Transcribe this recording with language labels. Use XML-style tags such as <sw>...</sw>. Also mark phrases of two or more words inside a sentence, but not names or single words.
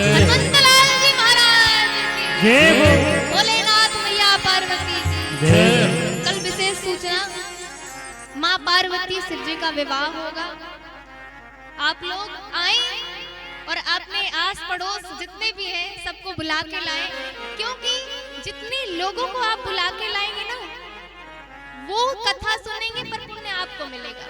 <hi>हनुमंतलाल जी महाराज की जय हो। भोलेनाथ मैया पार्वती जी। जय। कल विशेष सूचना, माँ पार्वती शिव जी का विवाह होगा। आप लोग आए और अपने आस पड़ोस जितने भी हैं सबको बुला के लाएं, क्योंकि जितने लोगों को आप बुला के लाएंगे ना वो कथा सुनेंगे पर पुण्य आपको मिलेगा।</hi>